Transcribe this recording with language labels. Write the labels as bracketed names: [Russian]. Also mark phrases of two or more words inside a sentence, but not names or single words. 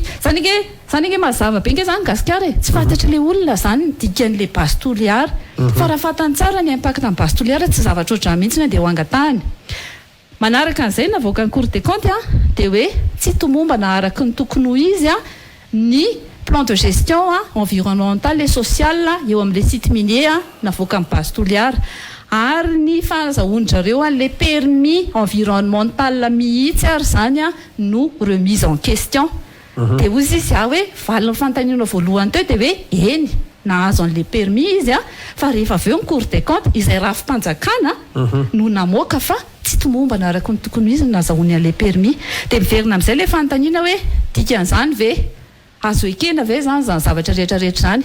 [Malagasy] Zany nge mazava be nge zany gasikara tsy fantatra ilay olona zany ny dikan'ilay base toliara. Fa raha fantany tsara ny impact amin'ny base toliara tsy zavatra ohatrany mihitsy dia ho angatahany. Manaraka an'izay navoaka ny Cour des comptes dia hoe tsy tomomba na araka ny tokony ho izy ny [French] plan de gestion environnementale et sociale [Malagasy] eo amin'ilay [French] site minier [Malagasy] navoaka amin'ny base toliara ary ny fahazahoan-jareo le [French] permis environnemental [Malagasy] mihitsy ary zany no [French] remise en question. [Malagasy] Dia ozy izy hoe valiny fantaniana voalohany teo dia hoe eny nahazo an'le permis izy fa rehefa avy eo ny Cour des comptes izay rafi-mpanjakana no namoaka fa tsy tomomba na araka ny tokony izy nazahoany an'le permis. Dia miverina amin'izay le fantaniana hoe dikan'izany ve azo ekena ve zany zavatra rehetrarehetra zany.